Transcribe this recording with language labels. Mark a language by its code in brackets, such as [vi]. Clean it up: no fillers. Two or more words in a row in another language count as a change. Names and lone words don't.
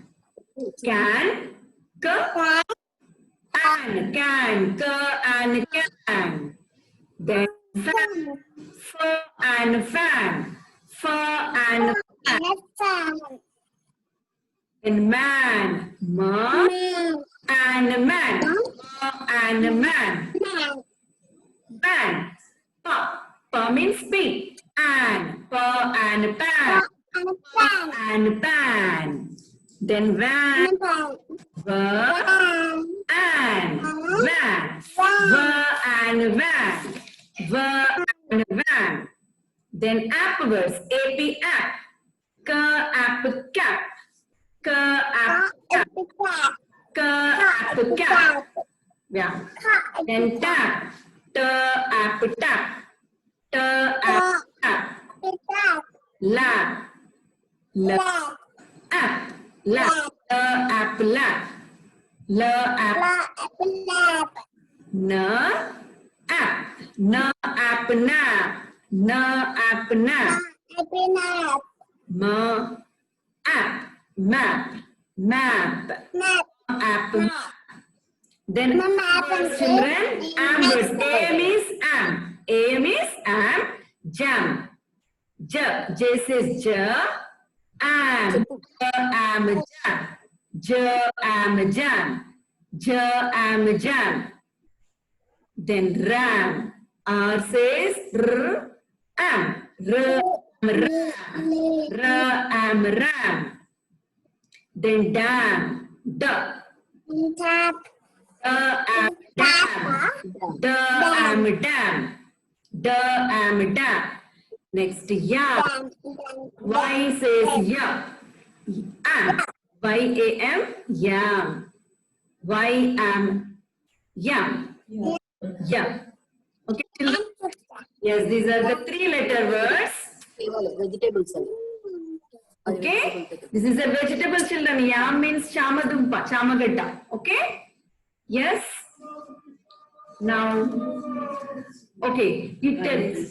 [en] Can. K. An, can, and can. Then fan, f and fan, f and fan. Then man, ma and man, ma and man. Ban, pa, pa means speak, and pa and pan, pa and pan. Then van, va, and van, va and van, va and van. Then app words, ap app, ka app cap, ka app cap, ka app cap. Yeah. Then tap, ta app tap, ta app tap. Lap, lap, app, lap, la app lap. La app na app na app nap na app nap ma app map map app map. Then children am words. Am is am. Am is am. Jam. J. J says j. Am. Am jam. J am jam. J am jam. Then ram. R says r am. R am ram. R am ram. Then dam. D. Am dam. D am dam. D am dam. Next yam. Y says yam. Am. Y-A-M, yam. Y-am, yam. Yam. Okay, children? Yes, these are the 3-letter words. Vegetables. Okay? This is a vegetable, children. Yam means [te] chamadumpa, chamagatta. [en] Okay? Yes? Now, okay, you tell.